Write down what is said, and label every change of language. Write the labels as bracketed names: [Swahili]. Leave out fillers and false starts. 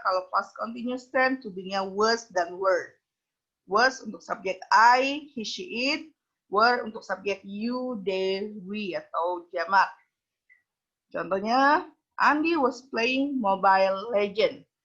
[Indonesian] Kalau past continuous tense, to be-nya was dan were. Was untuk subjek I, he, she, it. Were untuk subjek you, they, we, atau jamak. Contohnya, [English] Andi was playing Mobile Legends.